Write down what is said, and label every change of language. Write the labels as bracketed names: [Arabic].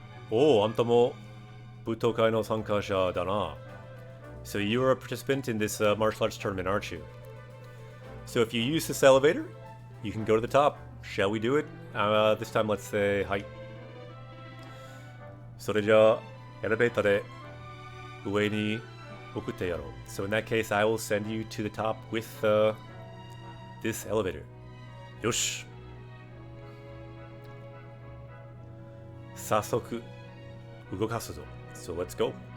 [Japanese] Oh, anta mo butokai no sankasha da na. [English] So you are a participant in this martial arts tournament, aren't you? So if you use this elevator, you can go to the top. Shall we do it? This time let's say hi. [Japanese] それじゃあエレベーターで上に送ってやろう. [English] So in that case, I will send you to the top with this elevator. [Japanese] よし. 早速動かすぞ. [English] So let's go.